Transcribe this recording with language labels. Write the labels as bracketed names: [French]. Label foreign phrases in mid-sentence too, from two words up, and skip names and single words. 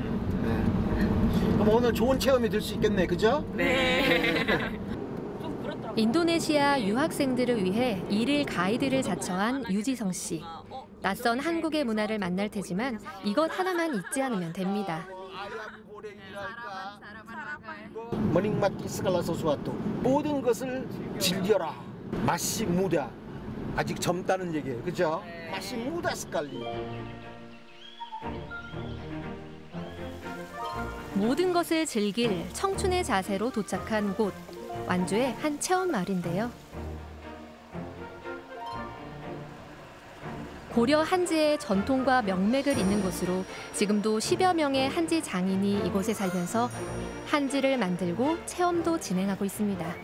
[Korean] 그럼 오늘 좋은 체험이 될 수 있겠네, 그죠? 네. 인도네시아 유학생들을 위해 일일 가이드를 자처한 유지성 씨. 낯선 한국의 문화를 만날 테지만 이것 하나만 잊지 않으면 됩니다. [Indonesian] menikmati segala sesuatu. [Korean] 모든 것을 즐겨라. [Indonesian] masih muda. [Korean] 아직 젊다는 얘기예요, 그죠? [Indonesian] masih muda sekali. [Korean] 모든 것을 즐길 청춘의 자세로 도착한 곳. 완주의 한 체험 마을인데요. 고려 한지의 전통과 명맥을 잇는 곳으로 지금도 10여 명의 한지 장인이 이곳에 살면서 한지를 만들고 체험도 진행하고 있습니다.